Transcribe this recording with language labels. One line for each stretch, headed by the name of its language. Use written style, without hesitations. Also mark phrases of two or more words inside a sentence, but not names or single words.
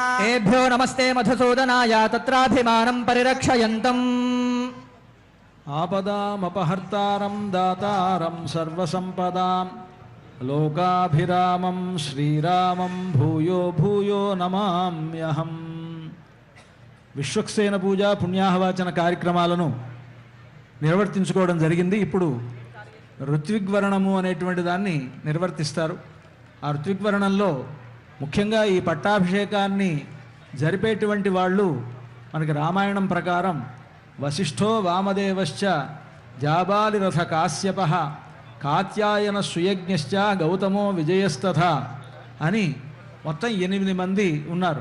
Sanskrit: एभ्यो नमस्ते मधुसूदनाय तत्राभिमानं परिरक्षयन्तम् आपदामपहर्तारं दातारं सर्वसम्पदां लोकाभिरामं श्रीरामं भूयो भूयो नमाम्यहम्.
Telugu: విశ్వక్సేన పూజ పుణ్యాహవాచన కార్యక్రమాలను నిర్వర్తించుకోవడం జరిగింది. ఇప్పుడు ఋత్విగ్వరణము అనేటువంటి దాన్ని నిర్వర్తిస్తారు. ఆ ఋత్విగ్వరణంలో ముఖ్యంగా ఈ పట్టాభిషేకాన్ని జరిపేటువంటి వాళ్ళు మనకి రామాయణం ప్రకారం
Sanskrit: వశిష్ఠో వామదేవశ్చ జాబాలిరథ కాశ్యప కాత్యాయన సుయజ్ఞశ్చ గౌతమో విజయస్తథ
Telugu: అని మొత్తం 8 మంది ఉన్నారు.